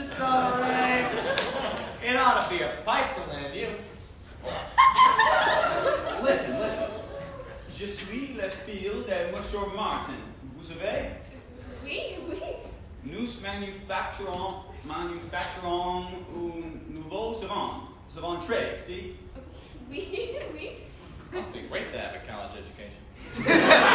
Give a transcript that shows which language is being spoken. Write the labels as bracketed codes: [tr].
[en] gotta be a pipe to land you. Listen. [fr] Je suis le fils de Monsieur Martin. Vous savez? Oui, oui. Nous manufacturons un nouveau savon très, see? Oui, oui. [en] Must be great to have a college education.